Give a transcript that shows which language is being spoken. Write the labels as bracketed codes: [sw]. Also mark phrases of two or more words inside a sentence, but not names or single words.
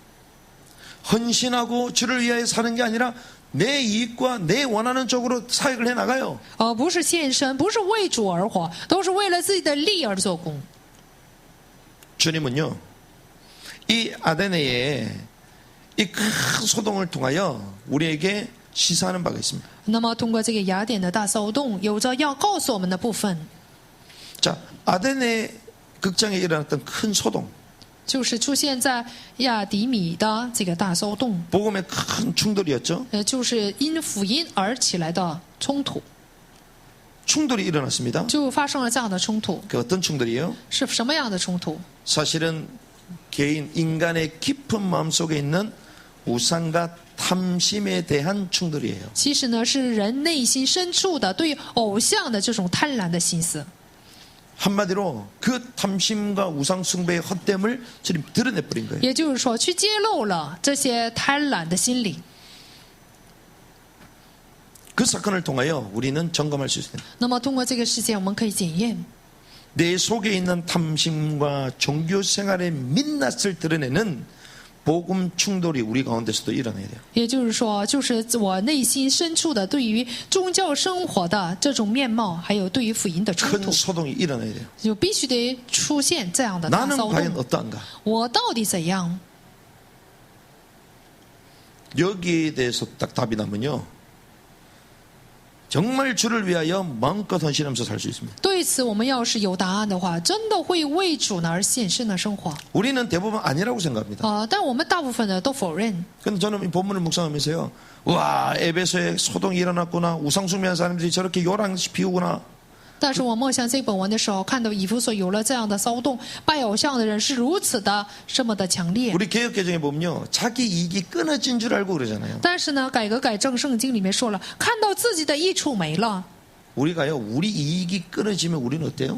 [ko] 헌신하고 주를 위하여 사는 게 아니라 내 이익과 내 원하는 쪽으로 사역을 해 나가요. [zh] 不是献身，不是为主而活，都是为了自己的利而做工。 [ko] 주님은요, 이 아데네의 이 큰 소동을 통하여 우리에게 시사하는 바가 있습니다. [zh] 那么通过这个雅典的大骚动，有着要告诉我们的部分， [ko] 자, 아데네 극장에 일어났던 큰 소동, [zh] 就是出现在亚底米的这个大骚动， [ko] 복음의 큰 충돌이었죠. [zh] 就是因福音而起来的冲突。 [ko] 충돌이 일어났습니다. [zh] 就发生了这样的冲突。 [ko] 그 어떤 충돌이에요? [zh] 是什么样的冲突？ [ko] 사실은 개인 인간의 깊은 마음속에 있는 우상과 탐심에 대한 충돌이에요. [zh] 其实呢，是人内心深处的对偶像的这种贪婪的心思。 [ko] 한마디로 그 탐심과 우상 숭배의 헛됨을 주님 드러내버린 거예요. [zh] 也就是说，去揭露了这些贪婪的心理。 [ko] 그 사건을 통하여 우리는 점검할 수 있습니다. [zh] 那么，通过这个事件，我们可以检验 [ko] 내 속에 있는 탐심과 종교 생활의 민낯을 드러내는 복음 충돌이 우리 가운데서도 일어나야 돼요. [zh] 也就是说，就是我内心深处的对于宗教生活的这种面貌，还有对于福音的冲 [ko] 큰 [zh] 突， [ko] 소동이 일어나야 돼요. [zh] 就必须得出现这样的大 [ko] 나는 [zh] 骚 [ko] 과연 [zh] 动。 [ko] 어떠한가? [zh] 我到底怎样？ [ko] 여기에 대해서 딱 답이 나면요. 정말 주를 위하여 마음껏 헌신하면서 살 수 있습니다. [zh] 对此，我们要是有答案的话，真的会为主呢而献身的生活。 [ko] 우리는 대부분 아니라고 생각합니다. [zh] 但我们大部分的都否认。 [ko] 근데 저는 이 본문을 묵상하면서요. 와, 에베소에 소동이 일어났구나. 우상숭배한 사람들이 저렇게 요란시 피우구나. [zh] 但是我默想这本文的时候，看到以弗所有了这样的骚动，拜偶像的人是如此的这么的强烈。 [ko] 우리 개혁개정에 보면요. 자기 이익이 끊어진 줄 알고 그러잖아요. [zh] 但是呢，改革改正圣经里面说了，看到自己的益处没了， [ko] 우리가요. 우리 이익이 끊어지면 우리는 어때요?